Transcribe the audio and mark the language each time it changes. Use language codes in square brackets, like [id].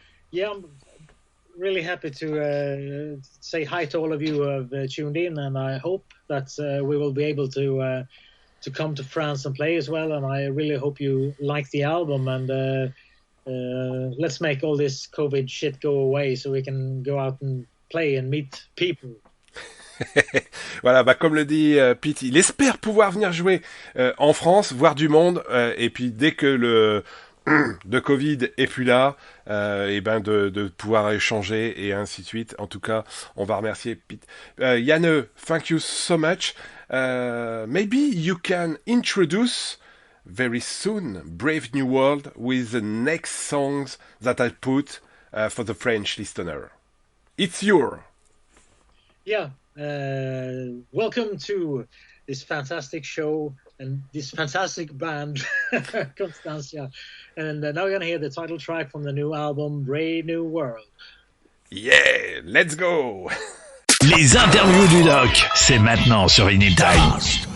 [en] Yeah, I'm really happy to say hi to all of you who have tuned in, and I hope that we will be able to to come to France and play as well. And I really hope you like the album. And let's make all this COVID shit go away so we can go out and play and meet people. [fr] Voilà, bah comme le dit Pete, il espère pouvoir venir jouer en France, voir du monde, et puis dès que le de Covid est plus là, et ben de pouvoir échanger et ainsi de suite. En tout cas, on va remercier Pete. Janne, [en] thank you so much. Maybe you can introduce very soon Brave New World with the next songs that I put for the French listener. It's your. Yeah. Welcome to this fantastic show and this fantastic band, Constancia. And now we're going to hear the title track from the new album, Brave New World. Yeah, let's go. [fr] Les interviews du doc, c'est maintenant sur Vinylestimes.